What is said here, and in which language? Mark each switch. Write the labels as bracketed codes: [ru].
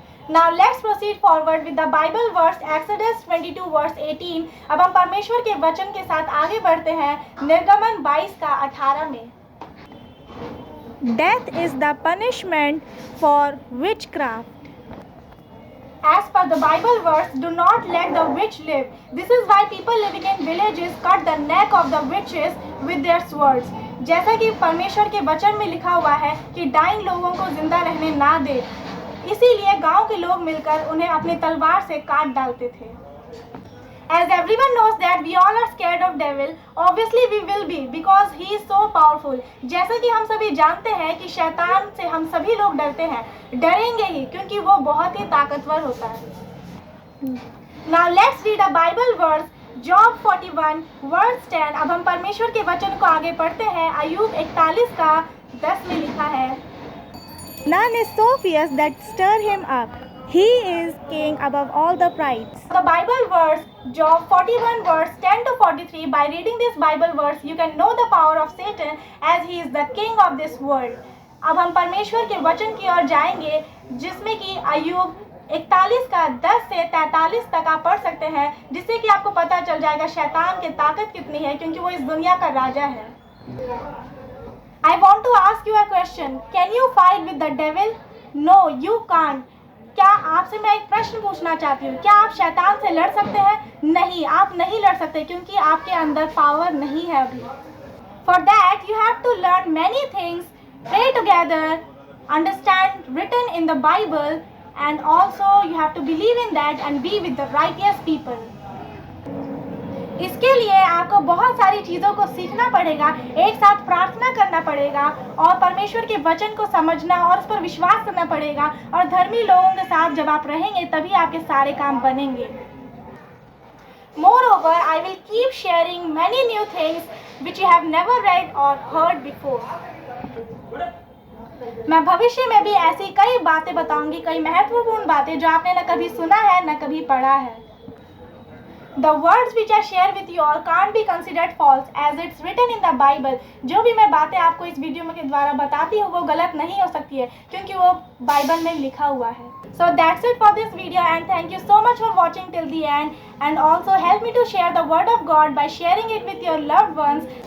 [en] Now let's proceed forward with the Bible verse Exodus 22 verse 18। [hi] अब हम परमेश्वर के वचन के साथ आगे बढ़ते हैं निर्गमन 22 का 18 में। [en] Death is the punishment for witchcraft. As per the Bible verse, do not let the witch live. This is why people living in villages cut the neck of the witches with their swords. [hi] जैसा कि परमेश्वर के वचन में लिखा हुआ है कि डाइन लोगों को जिंदा रहने ना दे, इसीलिए गांव के लोग मिलकर उन्हें अपनी तलवार से काट डालते थे। [en] As everyone knows that we all are scared of devil, obviously we will be because he is so powerful. [hi] जैसा कि हम सभी जानते हैं कि शैतान से हम सभी लोग डरते हैं, डरेंगे ही क्योंकि वो बहुत ही ताकतवर होता है। [en] Now let's read a Bible verse, Job 41 verse 10। [hi] अब हम परमेश्वर के वचन को आगे पढ़ते हैं। अय्यूब 41 का 10 में लिखा है, [en] None is so fierce that stir him up. He is king above all the prides. The Bible verse, Job 41 verse 10 to 43. By reading this Bible verse, you can know the power of Satan as he is the king of this world. [hi] अब हम परमेश्वर के वचन की ओर जाएंगे, जिसमें कि अय्यूब 41 का 10 से 43 तक आप पढ़ सकते हैं, जिससे कि आपको पता चल जाएगा शैतान की ताकत कितनी है, क्योंकि वो इस दुनिया का राजा है। [en] I want to ask you a question. Can you fight with the devil? No, you can't. [hi] क्या आपसे मैं एक प्रश्न पूछना चाहती हूँ, क्या आप शैतान से लड़ सकते हैं? नहीं, आप नहीं लड़ सकते क्योंकि आपके अंदर पावर नहीं है अभी। [en] For that you have to learn many things, pray together, understand written in the Bible, and also you have to believe in that and be with the righteous people. [hi] इसके लिए आपको बहुत सारी चीज़ों को सीखना पड़ेगा, एक साथ प्रार्थना करना पड़ेगा और परमेश्वर के वचन को समझना और उस पर विश्वास करना पड़ेगा, और धर्मी लोगों के साथ जब आप रहेंगे तभी आपके सारे काम बनेंगे। [en] Moreover, I will keep sharing many new things which you have never read or heard before. [hi] मैं भविष्य में भी ऐसी कई बातें बताऊंगी, कई महत्वपूर्ण बातें जो आपने न कभी सुना है न कभी पढ़ा है। [en] The words which I share with you all can't be considered false as it's written in the Bible. [hi] जो भी मैं बातें आपको इस वीडियो में के द्वारा बताती हूँ वो गलत नहीं हो सकती है, क्योंकि वो बाइबल में लिखा हुआ है। [en] So that's it for this video and thank you so much for watching till the end and also help me to share the word of God by sharing it with your loved ones.